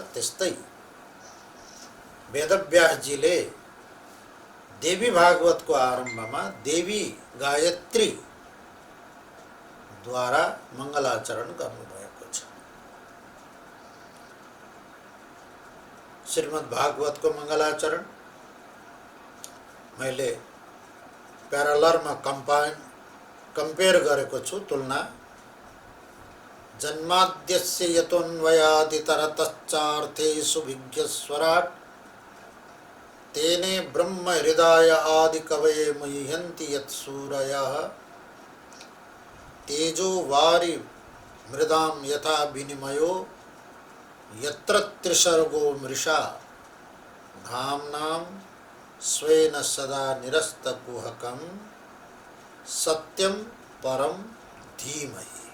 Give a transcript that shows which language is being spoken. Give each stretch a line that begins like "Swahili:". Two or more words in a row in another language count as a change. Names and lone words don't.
Nepali: त्यस्तै वेदव्यासजीले देवी भागवतको आरम्भमा देवी गायत्री द्वारा मङ्गलाचरण गर्नुभएको छ। श्रीमद् भागवतको मङ्गलाचरण मैले प्यारालरमा कम्पेयर गरेको छु, तुलना।
Sanskrit: जन्माद्यस्य यतोऽन्वयादितरतश्चार्थेषु विज्ञस्वराट् तेने ब्रह्म हृदय आदि कवये मुह्यन्ति यत्सूरयः तेजो वारि मृदां यथा विनिमयो यत्र त्रिसर्गो मृषा धाम्नां स्वेन सदा निरस्तकुहकं सत्यं परम धीमहि।